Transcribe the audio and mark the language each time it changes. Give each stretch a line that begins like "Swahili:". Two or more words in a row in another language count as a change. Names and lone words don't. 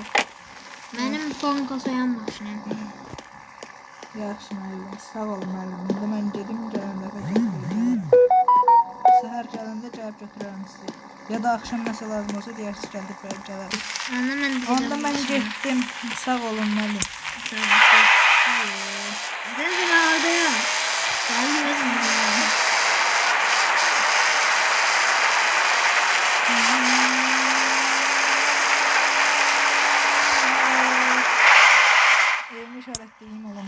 Azerbaijani: Mənim banka soyan maşınım. Yaxşı müəllim, sağ ol müəllim. İndi mən gedim gələndə götürəcəm. Səhər gələndə gəlib götürərəm sizi. Ya da axşam nəsə lazım olsa deyərsiniz gəlib verib gələrəm. Onda mən getdim. Sağ olun müəllim.
Turkish: Sen de orada ya. Geldi bizim buraya. Evimi işaretleyeyim oğlum.